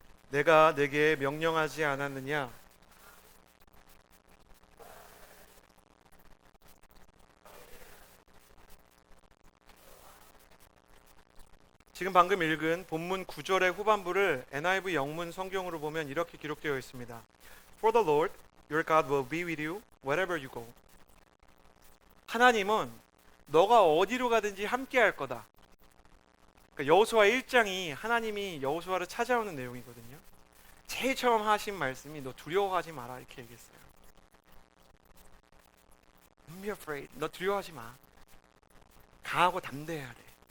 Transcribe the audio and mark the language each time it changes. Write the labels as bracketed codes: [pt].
[ko] 내가 내게 명령하지 않았느냐? 지금 방금 읽은 본문 9절의 후반부를 NIV 영문 성경으로 보면 이렇게 기록되어 있습니다. [en] For the Lord, your God will be with you wherever you go. [ko] 하나님은 너가 어디로 가든지 함께 할 거다. 그러니까 여호수아 1장이 하나님이 여호수아를 찾아오는 내용이거든요. 제일 처음 하신 말씀이 너 두려워하지 마라 이렇게 얘기했어요. [en] Don't be afraid. [ko] 너 두려워하지 마. 강하고 담대해야 돼.